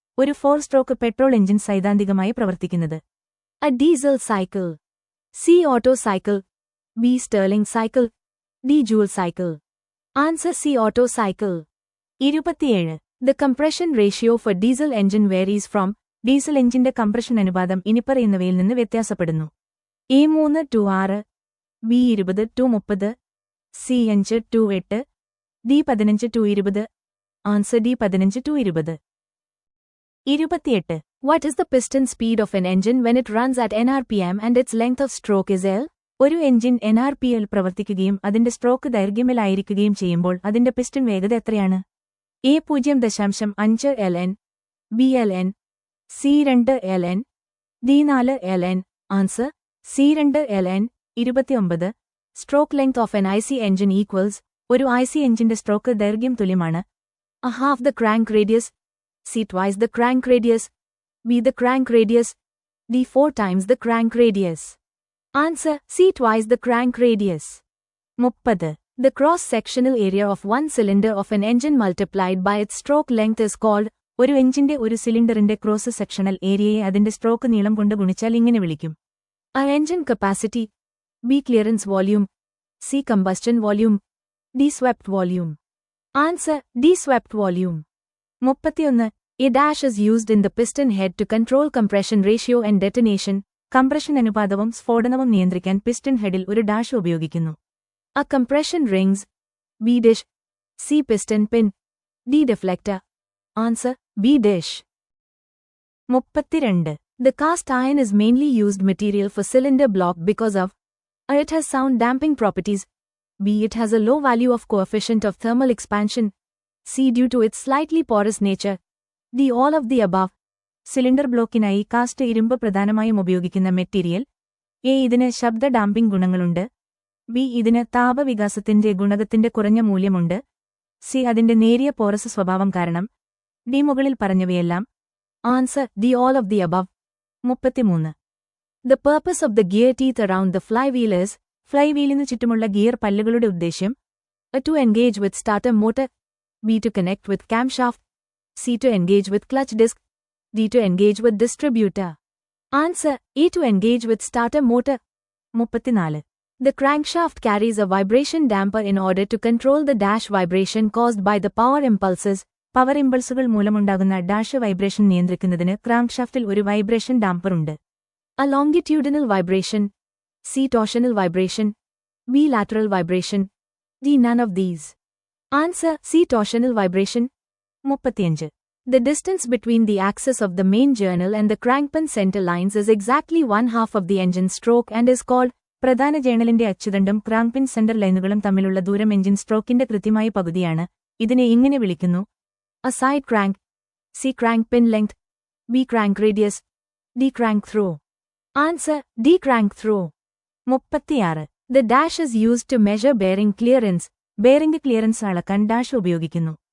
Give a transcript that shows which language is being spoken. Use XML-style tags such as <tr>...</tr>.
<ml>ഒരു 4-സ്ട്രോക്ക് petrol engine സൈദ്ധാന്തികമായി പ്രവർത്തിക്കുന്നത്.</ml> <en>A diesel cycle. C auto cycle. B Stirling cycle. D Joule cycle. Answer C auto cycle. 27. The compression ratio for diesel engine varies from.</en> <ml>Diesel എഞ്ചിന്റെ compression അനുപാതം ഇനിപ്പറയുന്നവയിൽ നിന്ന് വ്യത്യാസപ്പെടുന്നു.</ml> <en>A 3 to 6. B 20 to 30. C 5 to 8. D 15 to 20. Answer D 15 to 20. 28. What is the piston speed of an engine when it runs at nrpm and its length of stroke is L?</en> <ml>ഒരു engine nrpl പ്രവർത്തിക്കുകയും അതിന്റെ stroke ദൈർഘ്യമിലായിരിക്കുകയും ചെയ്യുമ്പോൾ അതിന്റെ piston വേഗത എത്രയാണ്?</ml> <en>A 0.5 ln. B ln. C 2 ln. D 4 ln. Answer C 2 ln. 29. Stroke length of an IC engine equals.</en> <ml>ഒരു IC എഞ്ചിന്റെ stroke ദൈർഘ്യം തുല്യമാണ്.</ml> <en>A half the crank radius. C twice the crank radius. B the crank radius. D 4 times the crank radius. Answer C twice the crank radius. 30. The cross-sectional area of one cylinder of an engine multiplied by its stroke length is called.</en> <ml>ഒരു എഞ്ചിന്റെ ഒരു സിലിണ്ടറിന്റെ cross sectional ഏരിയയെ അതിന്റെ stroke നീളം കൊണ്ട് ഗുണിച്ചാൽ ഇങ്ങനെ വിളിക്കും.</ml> <en>A engine capacity. B clearance volume. C combustion volume. D swept volume. Answer D swept volume. 31. A dash is used in the piston head to control compression ratio and detonation.</en> <ml>Compression അനുപാതവും സ്ഫോടനവും നിയന്ത്രിക്കാൻ piston ഹെഡിൽ ഒരു dash ഉപയോഗിക്കുന്നു.</ml> <en>A compression rings. B. Dish. C. Piston pin. D. Deflector. Answer B. Dish. 32. The cast iron is mainly used material for cylinder block because of A. It has sound damping properties. B. It has a low value of coefficient of thermal expansion. C. Due to its slightly porous nature. D. All of the above.</en> <ml>Cylinder ബ്ലോക്കിനായി cast ഇരുമ്പ് പ്രധാനമായും ഉപയോഗിക്കുന്ന material. A. ഇതിന് ശബ്ദ damping ഗുണങ്ങളുണ്ട്. B. ഇതിന് താപവികാസത്തിന്റെ ഗുണകത്തിന്റെ കുറഞ്ഞ മൂല്യമുണ്ട്. C. അതിന്റെ നേരിയ പോറസ് സ്വഭാവം കാരണം. ഡി. മുകളിൽ പറഞ്ഞവയെല്ലാം.</ml> <en>Answer D. All of the above.</en> <ml>33.</ml> <en>The purpose of the gear teeth around the flywheel is.</en> <ml>ഫ്ലൈവീലിനു ചുറ്റുമുള്ള ഗിയർ പല്ലുകളുടെ ഉദ്ദേശ്യം.</ml> <en>A. To engage with starter motor. B. To connect with camshaft. C. To engage with clutch disc. D. To engage with distributor. Answer A. To engage with starter motor. 34. The crankshaft carries a vibration damper in order to control the dash vibration caused by the power impulses.</en> <ml>Power ഇമ്പൾസുകൾ മൂലമുണ്ടാകുന്ന dash vibration നിയന്ത്രിക്കുന്നതിന് ക്രാങ്ക്ഷാഫ്റ്റിൽ ഒരു vibration damper ഉണ്ട്.</ml> <en>A longitudinal vibration. C. Torsional vibration. B. Lateral vibration. D. None of these. Answer C. Torsional vibration. 35. The distance between the axis of the main journal and the crankpin center lines is exactly 1/2 of the engine stroke and is called.</en> <ml>പ്രധാന ജേണലിന്റെ അച്ചുതണ്ടും ക്രാങ്ക്പിൻ centre ലൈനുകളും തമ്മിലുള്ള ദൂരം engine സ്ട്രോക്കിന്റെ കൃത്യമായ പകുതിയാണ്. ഇതിനെ ഇങ്ങനെ വിളിക്കുന്നു.</ml> <en>A side crank. C. Crank pin length. B. Crank radius. D. Crank throw. Answer D. Crank throw. 36. The dash is used to measure bearing clearance.</en> <ml>Bearing clearance അളക്കാൻ ഡാഷ് ഉപയോഗിക്കുന്നു.</ml>